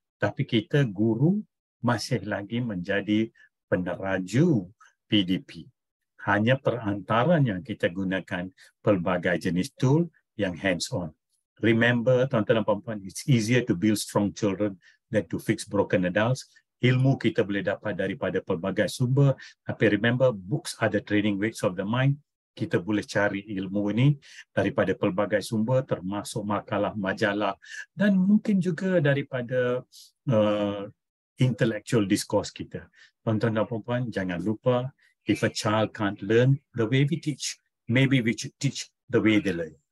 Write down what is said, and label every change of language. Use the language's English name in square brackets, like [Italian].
[Malay] Tapi kita guru masih lagi menjadi peneraju PDP. Hanya perantaranya kita gunakan pelbagai jenis tool yang hands-on. [English] Remember, [Malay] tuan-tuan dan puan-puan, [English] it's easier to build strong children than to fix broken adults. [Malay] Ilmu kita boleh dapat daripada pelbagai sumber. Tapi [English] remember, books are the training weights of the mind. [Malay] Kita boleh cari ilmu ini daripada pelbagai sumber, termasuk makalah, majalah, dan mungkin juga daripada [English] intellectual discourse [Malay] kita. Tuan-tuan dan puan-puan, jangan lupa, [English] if a child can't learn the way we teach, maybe we should teach the way they learn.